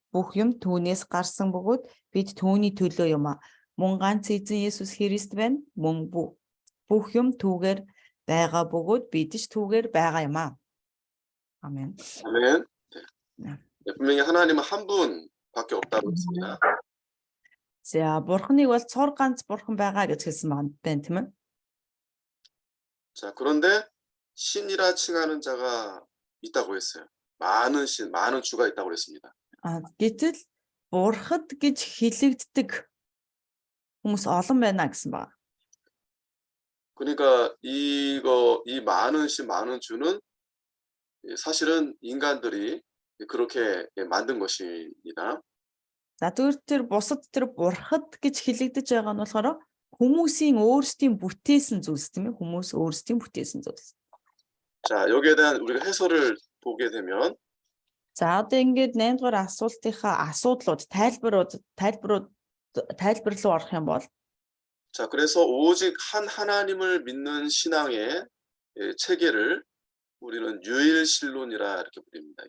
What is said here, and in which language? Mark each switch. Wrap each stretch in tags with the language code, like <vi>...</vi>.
<mn>бүх юм түүнээс гарсан бөгөөд бид түүний төлөө юм а. Мөн ганц эзэн Есүс Христ байна. Мөн бүх юм түүгээр байгаа бөгөөд бид ч түүгээр байгаа юм а.</mn> <ko>아멘. 아멘. 네. 네, 분명히 하나님은 한 분밖에 없다고 했습니다.</ko> <mn>За бурхныг бол цор ганц бурхан байгаа гэж хэлсэн байна тийм ээ.</mn> <ko>자, 그런데 신이라 칭하는 자가 있다고 했어요. 많은 신, 많은 주가 있다고 그랬습니다.</ko> <mn>Гэтэл бурхад гэж хэлэгддэг хүмүүс олон байна гэсэн байна.</mn> <ko>그러니까 이 많은 신, 많은 주는 사실은 인간들이 그렇게 만든 것입니다.</ko> <mn>За тэр бусад тэр бурхад гэж хэлэгдэж байгаа нь болохоор хүмүүсийн өөрсдийн бүтээсэн зүйлс тийм ээ. Хүмүүс өөрсдийн бүтээсэн зүйлс.</mn> <ko>자, 여기에 대한 우리가 해설을 보게 되면</ko> <mn>За одоо ингээд 8 дугаар асуултынхаа асуудлууд тайлбарлуу орох юм бол</mn> <ko>자, 그래서 오직 한 하나님을 믿는 신앙의 체계를 우리는 유일신론이라 이렇게 부릅니다.</ko>